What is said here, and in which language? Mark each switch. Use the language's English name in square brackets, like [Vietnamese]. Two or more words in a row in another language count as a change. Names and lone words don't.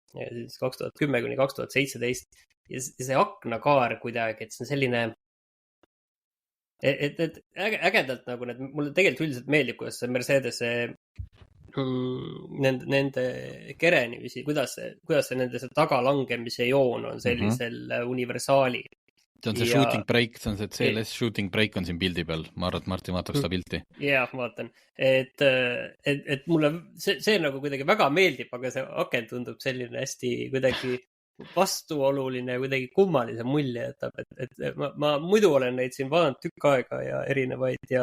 [Estonian] 2010–2017 ja see aknakaar kuidagi, et see on selline et ägedalt nagu need, mulle tegelikult üldiselt meeldib, kuidas see Mercedes nende kerenimisi, kuidas see nende tagalangemise joon on sellisel universaali. See on see [English] shooting break, [Estonian] see on see CLS [English] shooting break [Estonian] on siin pildi peal. Ma arvan, et Martin vaatab seda pilti. Jah, vaatan. Et mulle see nagu kuidagi väga meeldib, aga see aken tundub selline hästi kuidagi vastuoluline, kuidagi kummalise mulje jätab. Et ma muidu olen neid siin vaadanud tükk aega ja erinevaid ja